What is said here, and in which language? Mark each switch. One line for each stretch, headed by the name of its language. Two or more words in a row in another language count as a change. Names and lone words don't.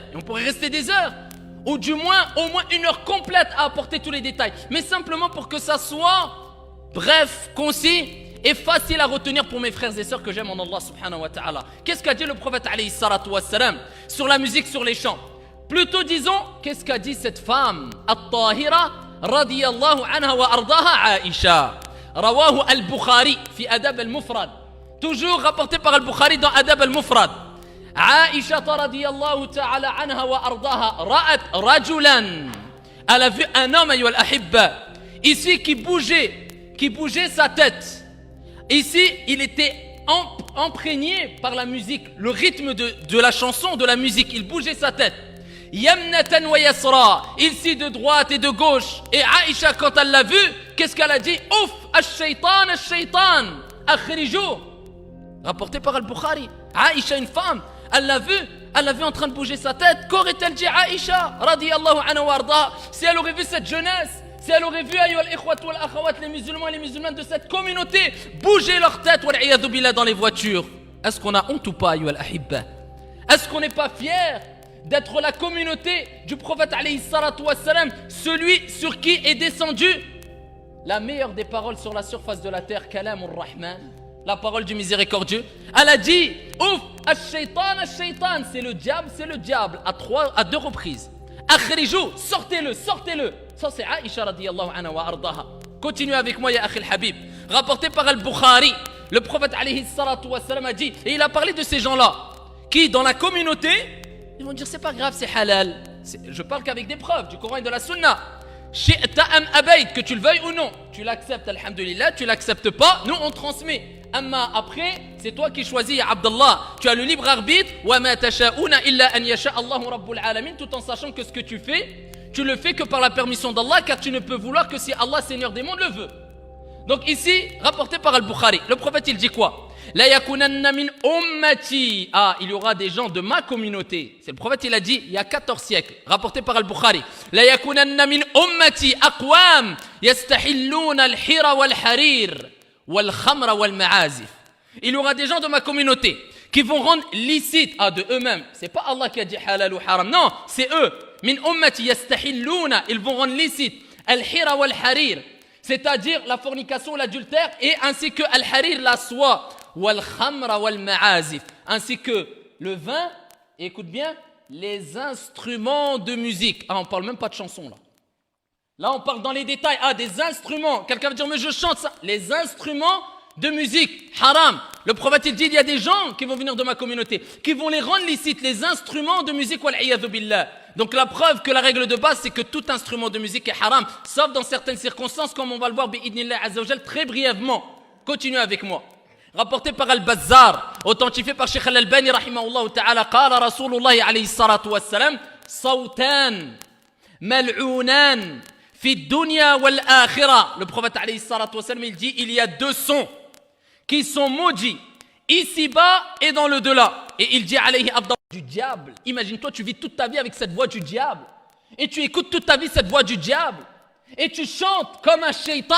French: Et on pourrait rester des heures, ou du moins, au moins 1 heure complète à apporter tous les détails. Mais simplement pour que ça soit bref, concis et facile à retenir pour mes frères et sœurs que j'aime en Allah subhanahu wa ta'ala. Qu'est-ce qu'a dit le prophète
Arabic: عليه الصلاة والسلام
French: sur la musique, sur les chants? Plutôt disons, qu'est-ce qu'a dit cette femme At-Tahira
Arabic: رضي الله عنها وأرضاها
French: Aisha.
Arabic: رواه البخاري في أدب المفرد.
French: Toujours rapporté par al-Bukhari dans Adab al-Mufrad.
Arabic: عائشة رضي الله تعالى عنها وأرضاها رأت رجلا.
French: Elle a vu un homme,
Arabic: أيها الأحبة,
French: ici qui bougeait sa tête. Ici, il était imprégné par la musique, le rythme de la chanson, de la musique. Il bougeait sa tête.
Arabic: يمنة ويسرة.
French: Ici de droite et de gauche. Et Aïcha, quand elle l'a vu, qu'est-ce qu'elle a dit? Ouf,
Arabic: الشيطان الشيطان أخرجوه.
French: Rapporté par Al-Bukhari. Aïcha, une femme, elle l'a vu en train de bouger sa tête. Qu'aurait-elle dit Aïcha
Arabic: رضي الله عنها وأرضى,
French: si elle aurait vu cette jeunesse? Si elle aurait vu les musulmans et les musulmanes de cette communauté bouger leur tête dans les voitures, est-ce qu'on a honte ou pas,
Arabic: أيها الأحبة?
French: Est-ce qu'on n'est pas fier d'être la communauté du prophète
Arabic: عليه الصلاة والسلام,
French: celui sur qui est descendu la meilleure des paroles sur la surface de la terre,
Arabic: كلام الرحمن,
French: la parole du miséricordieux? Elle a dit ouf, ash-shaytan, c'est le diable à 2 reprises. Akhrijou, sortez-le. Ça c'est Aïcha
Arabic: رضي الله عنها وأرضاها.
French: Continuez avec moi
Arabic: يا أخي الحبيب.
French: Rapporté par al-Bukhari, le prophète
Arabic: عليه الصلاة والسلام
French: a dit, et il a parlé de ces gens-là qui dans la communauté, ils vont dire c'est pas grave, c'est halal. Je parle qu'avec des preuves du Coran et de la Sunna.
Arabic: شئت أم أبيت,
French: que tu le veuilles ou non, tu l'acceptes, alhamdulillah, tu l'acceptes pas, nous on transmet. Amma après, c'est toi qui choisis,
Arabic: يا عبد الله.
French: Tu as le libre arbitre.
Arabic: وما تشاءون إلا أن يشاء الله رب العالمين,
French: tout en sachant que ce que tu fais, tu le fais que par la permission d'Allah, car tu ne peux vouloir que si Allah, Seigneur des mondes, le veut. Donc ici, rapporté par Al-Bukhari, le prophète il dit quoi?
Arabic: ليكونن من أمتي.
French: Ah, il y aura des gens de ma communauté. C'est le prophète, il a dit il y a 14 siècles. Rapporté par Al-Bukhari.
Arabic: ليكونن من أمتي أقوام يستحلون الحر والحرير والخمر والمعازف.
French: Il y aura des gens de ma communauté qui vont rendre licite de eux-mêmes. C'est pas Allah qui a dit halal ou haram. Non, c'est eux.
Arabic: من أمتي يستحلون.
French: Ils vont rendre licite
Arabic: الحر والحرير.
French: C'est-à-dire la fornication, l'adultère, et ainsi que al-harir, la soie,
Arabic: والخمر والمعازف,
French: ainsi que le vin, et écoute bien, les instruments de musique. Ah, on parle même pas de chansons là. Là, on parle dans les détails. Ah, des instruments. Quelqu'un va dire, mais je chante ça. Les instruments de musique, haram. Le prophète, il dit, il y a des gens qui vont venir de ma communauté, qui vont les rendre licites, les instruments de musique,
Arabic: والعياذ بالله.
French: Donc la preuve que la règle de base, c'est que tout instrument de musique est haram, sauf dans certaines circonstances, comme on va le voir,
Arabic: بإذن الله عز وجل,
French: très brièvement. Continuez avec moi. Rapporté par Al-Bazzar, authentifié par Sheikh Al-Albani,
Arabic: رحمه الله تعالى قال رسول الله عليه الصلاة والسلام صوتان ملعونان في الدنيا والآخرة.
French: Le prophète
Arabic: عليه الصلاة والسلام,
French: il dit, il y a 2 sons qui sont maudits, ici-bas et dans le delà. Et il dit
Arabic: عليه عبد الله,
French: du diable. Imagine-toi, tu vis toute ta vie avec cette voix du diable. Et tu écoutes toute ta vie cette voix du diable. Et tu chantes comme un shaitan.